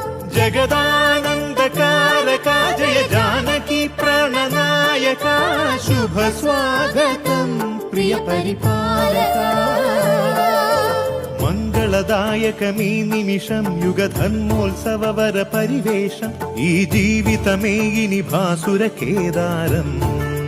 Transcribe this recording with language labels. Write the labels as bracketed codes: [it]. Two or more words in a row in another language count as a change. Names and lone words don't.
[sa] जगदानन्दकारका जय जानकी प्राणनायका शुभ स्वागतं प्रिय परिपालका [ml] മംഗളദായകമീ നിമിഷം യുഗധർമ്മോത്സവവര പരിവേഷം ഈ ജീവിതമേ ഇനി ഭാസുര കേദാരം